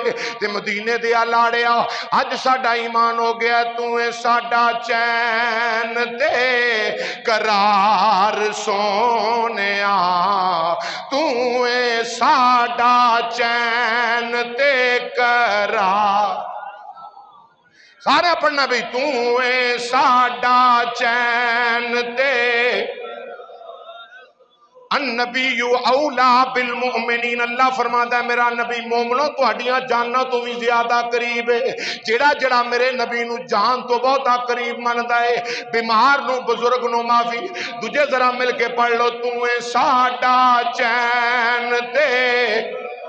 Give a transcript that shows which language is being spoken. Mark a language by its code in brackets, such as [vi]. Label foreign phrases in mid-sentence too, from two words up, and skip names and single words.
[pa] تے مدینے دے لاڑیا، اج ساڈا ایمان ہو گیا، تو ہے ساڈا چین تے قرار سوہنے، تو ہے ساڈا چین تے قرار. سارا پڑھنا بھی، تو ہے ساڈا چین تے, [ar] النبي أولى بالمؤمنين, [pa] اللہ فرماتا ہے میرا نبی مومنو تہاڈیاں جاناں توں بھی زیادہ قریب ہے. جیہڑا جیہڑا میرے نبی نوں جان توں بہتا قریب مندا ہے، بیمار نوں بزرگ نوں معافی. دوجے ذرا مل کے پڑھ لو، تو ہے ساڈا چین تے.